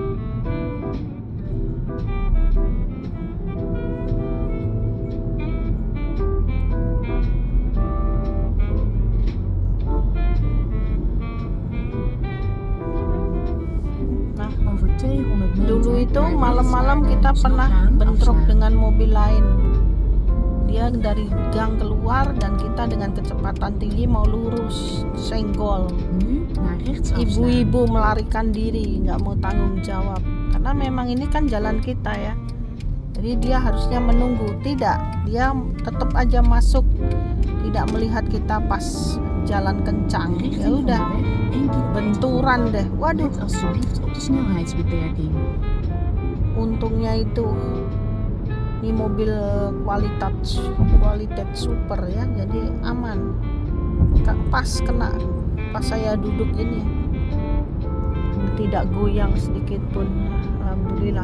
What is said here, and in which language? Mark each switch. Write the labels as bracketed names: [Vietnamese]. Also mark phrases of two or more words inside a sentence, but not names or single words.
[Dutch] Over 200 meter [Indonesian] Dulu itu [Dutch] naar [Indonesian] malam-malam [Dutch] links [Indonesian] kita [Dutch] rijden, [Indonesian] pernah [Dutch] snel gaan [Indonesian] bentrok [Dutch] afslaan. [Indonesian] dengan mobil lain. Dia dari gang keluar dan kita dengan kecepatan tinggi mau lurus, senggol. [Dutch] Nu naar rechts afslaan. [Indonesian] Ibu-ibu melarikan diri, nggak mau tanggung jawab. Karena memang ini kan jalan kita ya. Jadi dia harusnya menunggu. Tidak, dia tetap aja masuk. Tidak melihat kita pas jalan kencang. [Dutch] De [Indonesian] Ya [Dutch] richting van de [Indonesian] udah, [Dutch] weg 1 kilometer. [Indonesian] benturan deh. Waduh, [Dutch] Let alsjeblieft op de snelheidsbeperking. [Indonesian] untungnya itu ini mobil kualitas super ya, jadi aman. Pas kena, pas saya duduk ini tidak goyang sedikit pun, alhamdulillah.